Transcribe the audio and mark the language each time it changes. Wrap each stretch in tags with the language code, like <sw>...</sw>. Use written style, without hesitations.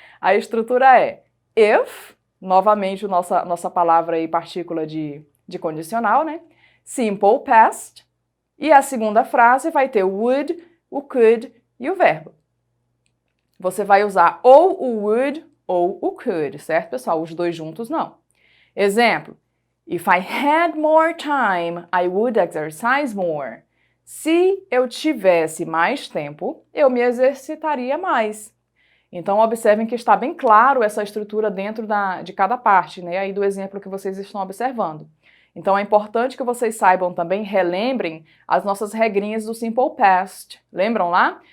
<pt>A estrutura é if, novamente nossa palavra aí, partícula de condicional, né? Simple past. E a segunda frase vai ter o would, o could e o verbo. Você vai usar ou o would ou o could, certo, pessoal? Os 2 juntos não. Exemplo.</pt> <en>If I had more time, I would exercise more.</en> <pt>Se eu tivesse mais tempo, eu me exercitaria mais. Então, observem que está bem claro essa estrutura dentro de cada parte, né? Aí do exemplo que vocês estão observando. Então, é importante que vocês saibam também, relembrem as nossas regrinhas do Simple Past. Lembram lá?</pt>